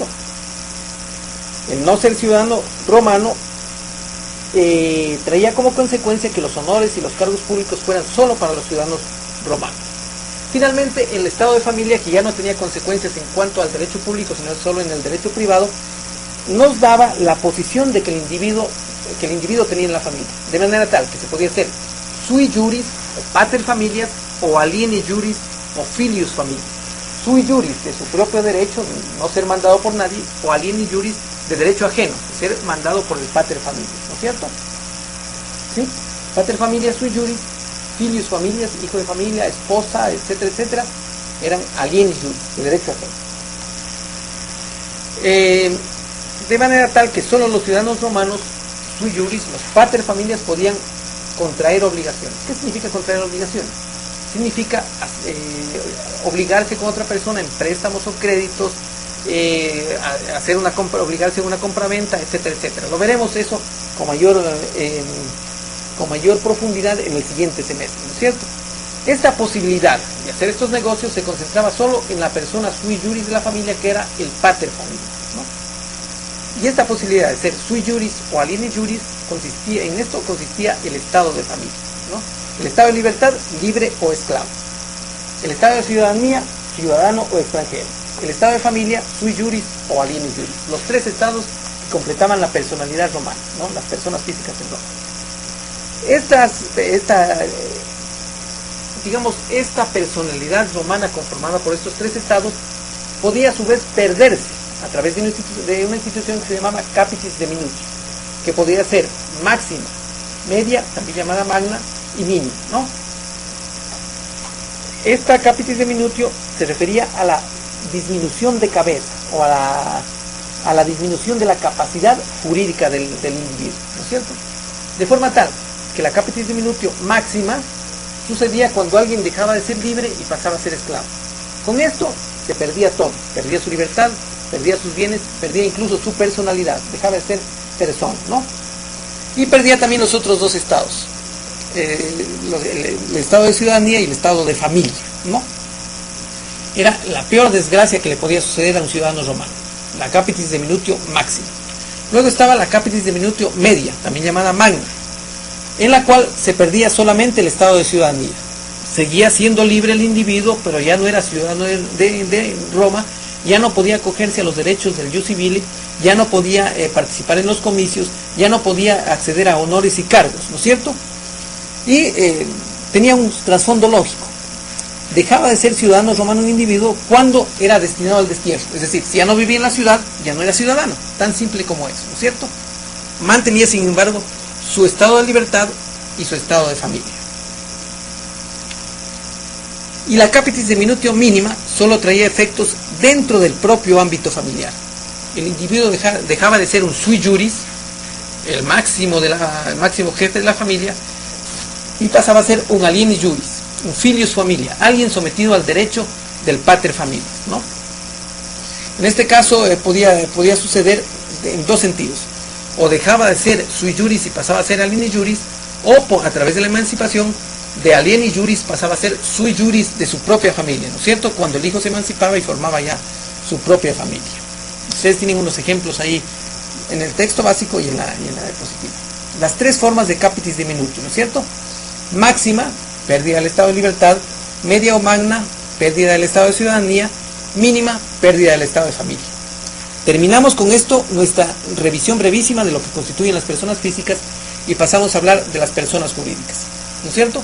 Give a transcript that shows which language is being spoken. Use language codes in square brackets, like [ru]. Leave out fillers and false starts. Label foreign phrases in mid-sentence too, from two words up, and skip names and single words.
[es] El no ser ciudadano romano traía como consecuencia que los honores y los cargos públicos fueran solo para los ciudadanos romanos. Finalmente, el estado de familia, que ya no tenía consecuencias en cuanto al derecho público, sino solo en el derecho privado, nos daba la posición de que el individuo tenía en la familia, de manera tal que se podía ser [la] sui juris, [es] o [la] pater familias, [es] o [la] alieni juris, [es] o [la] filius familias. Sui juris, [es] de su propio derecho, no ser mandado por nadie, o [la] alieni juris, [es] de derecho ajeno, de ser mandado por el [la] pater familias, [es] ¿no es cierto? ¿Sí? [la] Pater familias sui juris, filius familias, [es] hijo de familia, esposa, etcétera, etcétera, eran [la] alieni juris, [es] de derecho ajeno. De manera tal que solo los ciudadanos romanos, [la] sui juris, [es] los [la] pater familias, [es] podían contraer obligaciones. ¿Qué significa contraer obligaciones? Significa obligarse con otra persona en préstamos o créditos, hacer una compra, obligarse a una compraventa, etcétera, etcétera. Lo veremos eso con mayor profundidad en el siguiente semestre, ¿no es cierto? Esta posibilidad de hacer estos negocios se concentraba solo en la persona [la] sui juris [es] de la familia, que era el [la] pater familias, [es] ¿no? Y esta posibilidad de ser [la] sui juris [es] o [la] alieni juris [es] consistía el estado de familia, ¿no? El estado de libertad, libre o esclavo. El estado de ciudadanía, ciudadano o extranjero. El estado de familia, [la] sui juris o alieni juris. [es] Los tres estados que completaban la personalidad romana, ¿no? Las personas físicas en Roma. Esta personalidad romana conformada por estos tres estados podía a su vez perderse a través de una institución que se llamaba [la] capitis deminutio, [es] que podía ser máxima, media, también llamada magna, y mínima, ¿no? Esta [la] capitis deminutio [es] se refería a la disminución de cabeza o a la disminución de la capacidad jurídica del individuo, ¿no es cierto? De forma tal que la [la] capitis deminutio [es] máxima sucedía cuando alguien dejaba de ser libre y pasaba a ser esclavo. Con esto se perdía todo, perdía su libertad, perdía sus bienes, perdía incluso su personalidad, dejaba de ser persona, ¿no? Y perdía también los otros dos estados, el estado de ciudadanía y el estado de familia, ¿no? Era la peor desgracia que le podía suceder a un ciudadano romano, la [la] capitis deminutio [es] máxima. Luego estaba la [la] capitis deminutio [es] media, también llamada magna, en la cual se perdía solamente el estado de ciudadanía. Seguía siendo libre el individuo, pero ya no era ciudadano de Roma, ya no podía acogerse a los derechos del [la] ius civile, [es] ya no podía participar en los comicios, ya no podía acceder a honores y cargos, ¿no es cierto? Y tenía un trasfondo lógico. Dejaba de ser ciudadano romano un individuo cuando era destinado al destierro. Es decir, si ya no vivía en la ciudad, ya no era ciudadano. Tan simple como eso, ¿no es cierto? Mantenía, sin embargo, su estado de libertad y su estado de familia. Y la [la] capitis deminutio [es] mínima solo traía efectos dentro del propio ámbito familiar. El individuo dejaba de ser un [la] sui juris, [es] el máximo jefe de la familia, y pasaba a ser un [la] alieni juris, [es] un [la] filius familia, [es] alguien sometido al derecho del [la] pater familias, [es] ¿no? En este caso podía suceder en dos sentidos: o dejaba de ser [la] sui juris [es] y pasaba a ser [la] alieni juris, [es] o a través de la emancipación, de [la] alieni juris [es] pasaba a ser [la] sui juris [es] de su propia familia, ¿no es cierto? Cuando el hijo se emancipaba y formaba ya su propia familia. Ustedes tienen unos ejemplos ahí en el texto básico y en la diapositiva. Las tres formas de [la] capitis deminutio, [es] ¿no es cierto? Máxima, pérdida del estado de libertad; media o magna, pérdida del estado de ciudadanía; mínima, pérdida del estado de familia. Terminamos con esto nuestra revisión brevísima de lo que constituyen las personas físicas y pasamos a hablar de las personas jurídicas, ¿no es cierto?